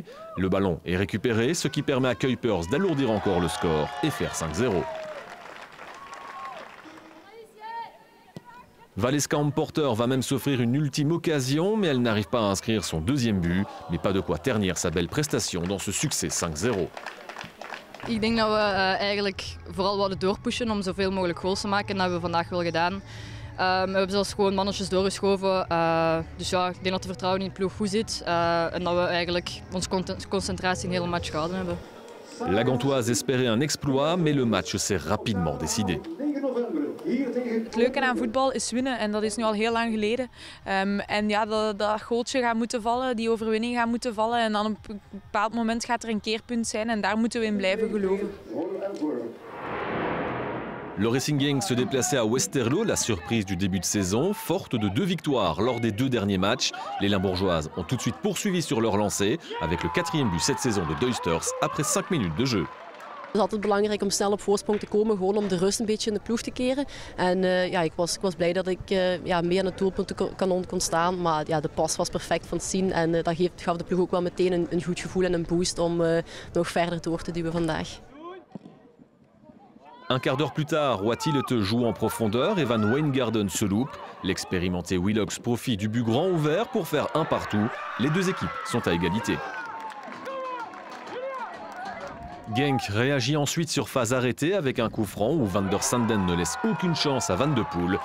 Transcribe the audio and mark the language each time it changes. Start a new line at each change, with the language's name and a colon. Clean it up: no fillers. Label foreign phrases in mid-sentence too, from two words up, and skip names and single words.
French: Le ballon est récupéré, ce qui permet à Kuipers d'alourdir encore le score et faire 5-0. Valeskamp Porter va même s'offrir une ultime occasion, mais elle n'arrive pas à inscrire son deuxième but. Mais pas de quoi ternir sa belle prestation dans ce succès 5-0.
Dutch: Ik denk dat we eigenlijk vooral wilden doorpushen om zoveel mogelijk goals te maken. En dat hebben we vandaag wel gedaan. We hebben zelfs gewoon mannetjes doorgeschoven. Dus ja, ik denk dat de vertrouwen in de ploeg goed zit. En dat we eigenlijk onze concentratie een hele match gehouden hebben.
French: La Gantoise espérait un exploit, mais le match s'est rapidement décidé.
Dutch: Het leuke aan voetbal is winnen en dat is nu al heel lang geleden. En ja, dat goaltje gaat moeten vallen, die overwinning gaat moeten vallen. En dan op een bepaald moment gaat er een keerpunt zijn en daar moeten we in blijven geloven.
French: Le Racing Genk se déplaçait à Westerlo, la surprise du début de saison. Forte de 2 victoires lors des 2 derniers matchs, les Limbourgeoises ont tout de suite poursuivi sur leur lancée avec le 4e but cette saison de Duisters après 5 minutes de jeu.
Dutch: Het is altijd belangrijk om snel op voorsprong te komen, gewoon om de rust een beetje in de ploeg te keren. En ja, ik was blij dat ik meer aan het doelpuntenkanon kon staan. Maar ja, de pas was perfect van het zien en dat gaf de ploeg ook wel meteen een goed gevoel en een boost om nog verder door te duwen vandaag.
French: Un quart d'heure plus tard, Watilete joue en profondeur et Van Wijngaarden se loupe. L'expérimenté Willox profite du but grand ouvert pour faire un partout. Les deux équipes sont à égalité. Genk réagit ensuite sur phase arrêtée avec un coup franc où Van der Sanden ne laisse aucune chance à Van de Poel.